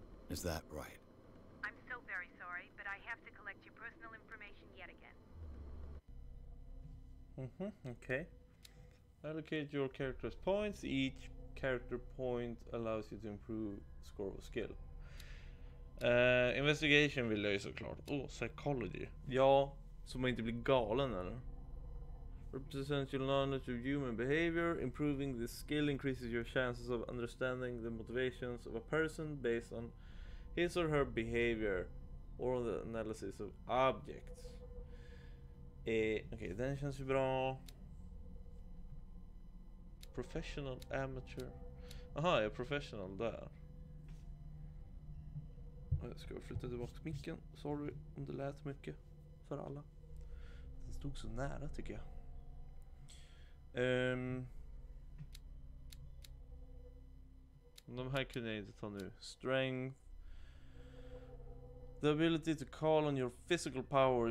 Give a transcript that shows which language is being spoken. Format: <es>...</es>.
<en>Is that right? I'm so very sorry, but I have to collect your personal information yet again. Okay. Allocate your character's points. Each character point allows you to improve score or skill.</en> <sv>Investigation vill jag ju såklart. Psychology. Ja, så man inte blir galen eller?</sv> <en>Represents your knowledge of human behavior. Improving this skill increases your chances of understanding the motivations of a person based on his or her behavior or the analysis of objects.</en> <sv>Okej, den känns ju bra.</sv> <en>Professional, amateur.</en> <sv>Aha, jag är professional där. Jag ska flytta tillbaka micken. Sorry om det lät mycket för alla. Den stod så nära tycker jag. De här kunde jag inte ta nu.</sv> <en>Strength. The ability to call on your physical power.</en>